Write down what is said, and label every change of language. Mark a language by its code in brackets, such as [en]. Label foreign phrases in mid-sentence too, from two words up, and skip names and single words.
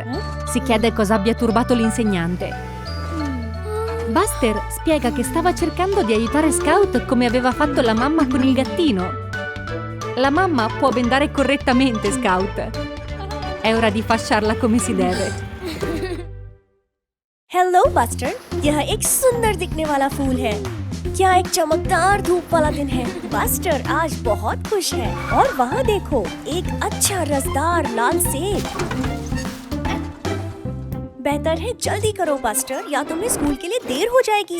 [it] Si chiede cosa abbia turbato l'insegnante. Buster spiega che stava cercando di aiutare Scout come aveva fatto la mamma con il gattino. La mamma può bendare correttamente Scout. È ora di fasciarla come si deve. [hi] हेलो बस्टर, यह एक सुंदर दिखने वाला फूल है। क्या एक चमकदार धूप वाला दिन है। बस्टर आज बहुत खुश है। और वहाँ देखो, एक अच्छा रसदार लाल सेब। बेहतर है जल्दी करो बस्टर, या तुम्हें स्कूल के लिए देर हो जाएगी।